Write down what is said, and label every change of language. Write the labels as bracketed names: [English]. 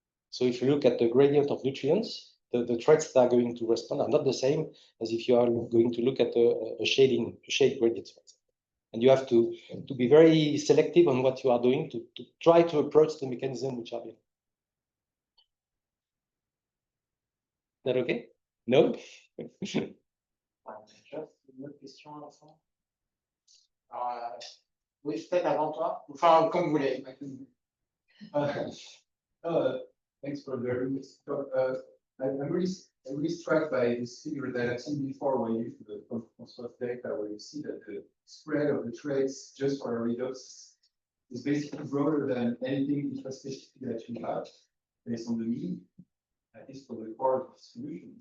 [English] So if you look at the gradient of nutrients, the traits that are going to respond are not the same as if you are going to look at a shade gradient. And you have to be very selective on what you are doing to try to approach the mechanism which are behind. Is that okay? No? [French] Just une autre question, Vincent. Alors, oui, peut-être avant toi, enfin, comme vous voulez. [English] Thanks for the very good talk. I'm really struck by this figure that I've seen before, where you use the construct data, where you see that the spread of the traits just for a redox is basically broader than anything intraspecific that you have based on the mean, at least for the core distribution.